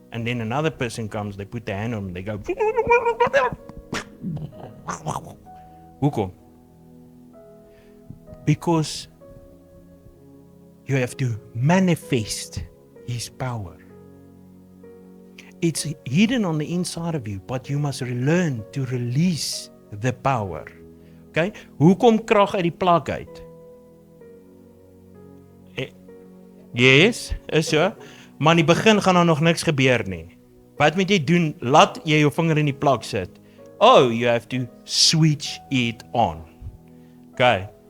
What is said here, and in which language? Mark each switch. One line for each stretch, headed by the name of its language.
English: And then another person comes, they put their hand on them, they go, hoekom? Because you have to manifest His power. It's hidden on the inside of you, but you must learn to release the power. Okay?
Afrikaans: Hoe kom krag uit die plak uit?
English: Yes, is so.
Afrikaans: Maar in die begin gaan daar nog niks gebeur nie. Wat moet jy doen? Laat jy jou vinger in die plak sit.
English: Oh, you have to switch it on. Okay.